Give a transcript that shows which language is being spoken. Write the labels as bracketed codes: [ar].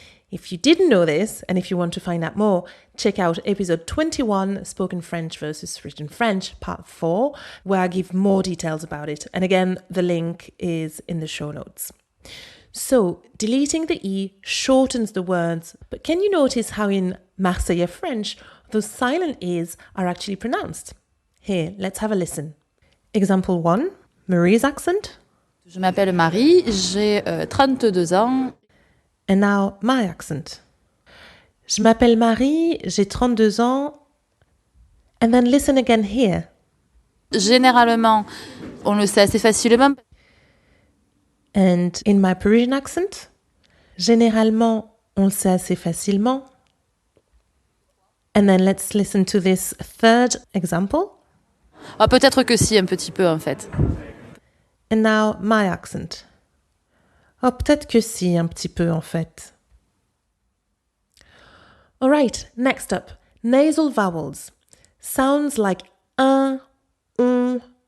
[en] If you didn't know this, and if you want to find out more, check out episode 21, Spoken French versus Written French, part 4, where I give more details about it. And again, the link is in the show notes. So, deleting the E shortens the words, but can you notice how in Marseillais French, those silent E's are actually pronounced? Here, let's have a listen. Example 1, Marie's accent. [fr] Je m'appelle Marie, j'ai 32 ans. [en] And now, my accent. [fr] Je m'appelle Marie, j'ai 32 ans. [en] And then listen again here. [fr] Généralement, on le sait assez facilement. [en] And in my Parisian accent, [fr] généralement, on le sait assez facilement. [en] And then let's listen to this third example. [fr] Ah, peut-être que si, un petit peu en fait. [en] And now my accent. [fr] Oh, peut-être que si, un petit peu en fait. [en] All right, next up, nasal vowels. Sounds like un, en.